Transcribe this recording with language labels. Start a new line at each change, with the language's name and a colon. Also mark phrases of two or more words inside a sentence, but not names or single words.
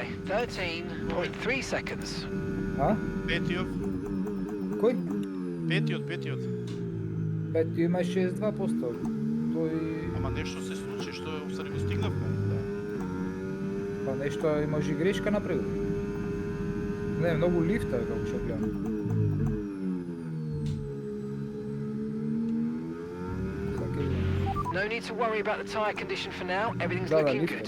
English: 13.3 seconds.
Macedonian: А? Петиот, Кој? петиот. Пети има 62%. Тој... Ама нешто се случи што усари го стигнавме. Да. Па нешто може и грешка направил. Не, многу лифта како што гледам.
English: No need to worry about the tyre condition for now. Everything's
Macedonian: Да,
English: looking
Macedonian: лифта,
English: good.